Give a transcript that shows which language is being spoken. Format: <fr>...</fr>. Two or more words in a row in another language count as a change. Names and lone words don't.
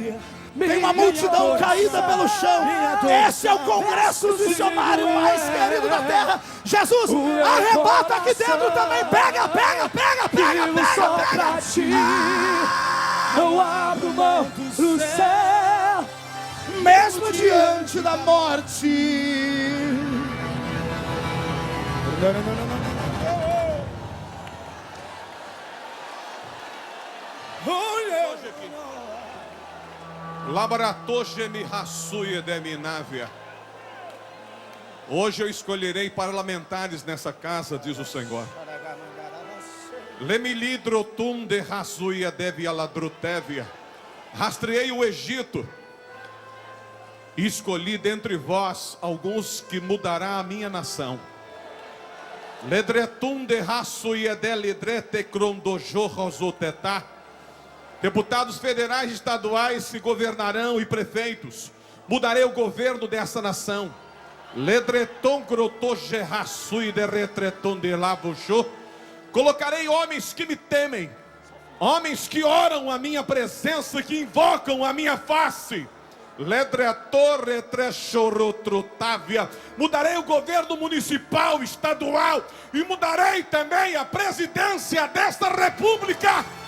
<pt>Tem uma multidão caída pelo chão. Esse é o congresso missionário mais querido da terra. Jesus, arrebata aqui dentro também. Pega. Só pra ti, eu abro mão do céu, mesmo diante da morte. Labaratoge-me raçuia de minávia. Hoje eu escolherei parlamentares nessa casa, diz o Senhor. Lemilidrotum de raçuia de vialadrutevia. Rastreei o Egito e escolhi dentre vós alguns que mudará a minha nação. Ledretum de raçuia de lidrete crondojorrosotetá. Deputados federais e estaduais se governarão e prefeitos. Mudarei o governo dessa nação. Ledreton grotogerraçui de retreton de lavujô. Colocarei homens que me temem, homens que oram a minha presença, que invocam a minha face. Ledretor retrechorotrotávia. Mudarei o governo municipal, estadual, e mudarei também a presidência desta república.</pt>